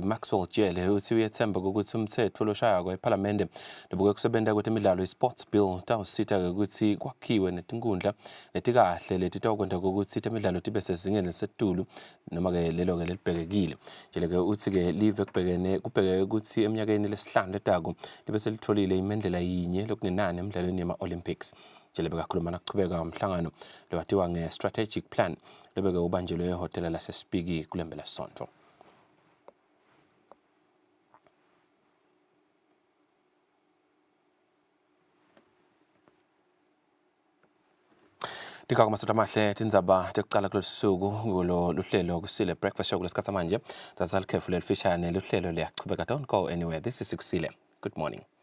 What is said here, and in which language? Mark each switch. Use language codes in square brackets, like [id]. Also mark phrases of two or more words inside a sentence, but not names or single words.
[ss] Maxwell Jele uthi uyethemba ukuthi umthetho loshayako eParliamente lobuke kusebenta kwetemidlalo i-Sports Bill utawusita ukuthi kwakhiwe netinkundla letikahle letitawukwenta ukuthi itemidlalo tibe sezingeni elisetulu noma ke lelo-ke lelibhekekile. Jele-ke uthi-ke live kubhekeke ukuthi eminyakeni lesihlanu letako libe selitholile imendlela yinye lokungenani emidlalweni yema-Olympics. Jele bekakhuluma nakuchubeka umhlangano lewatiwa nge- [en] strategic plan [ss] lebeke ubanjelwe ehotela lasespiki kulembela sonto. Dikako masota mahle tindzaba tekucala kulosuku ngulo luhlelo Kusile breakfast show kulesikhatsi manje tatsala khefu lelifishane luhlelo liyachubeka. [en] Don't go anywhere. This is Kusile. Good morning.